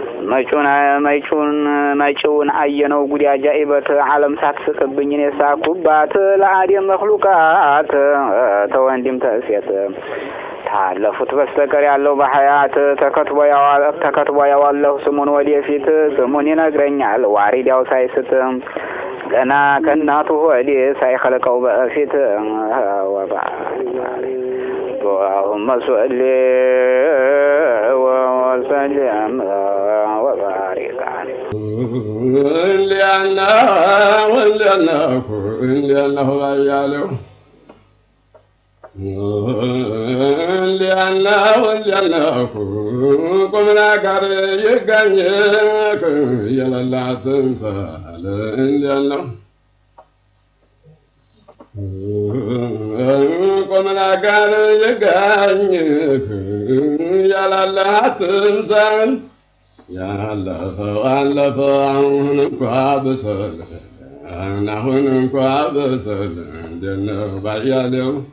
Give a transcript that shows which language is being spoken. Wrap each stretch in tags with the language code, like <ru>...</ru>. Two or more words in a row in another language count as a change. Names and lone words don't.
<am>መጪውን፣ መጪውን፣ መጪውን አየነው ጉድ አጃኢበት ዓለም ሳትስቅብኝ እኔ ሳኩባት ለአደም መክሉቃት ተወንድም ተሴት ታለፉት በስተቀር ያለው በሐያት ተከትቦ ያዋል-፣ ተከትቦ ያዋለሁ ስሙን ወደፊት ስሙን ይነግረኛል ዋሪዳው ሳይስት ገና ከእናቱ ሆድ ሳይኸልቀው በፊት።</am> <ar>اللهم صل وسلم وبارك عليه።</ar> <am>እንዲያና ወንዲያና እንዲያና ያለው እንዲያልነው፣ እንዲያልነው ቁም ነገር ይገኝ የሌላትን ሳል እንዲያልነው ቁም ነገር ይገኝ የሌላትን ሳል ያለፈው አለፈ፣ አሁን እንኳ ብስል፣ አሁን እንኳ ብስል፣ እንዴት ነው ባያሌው?</am>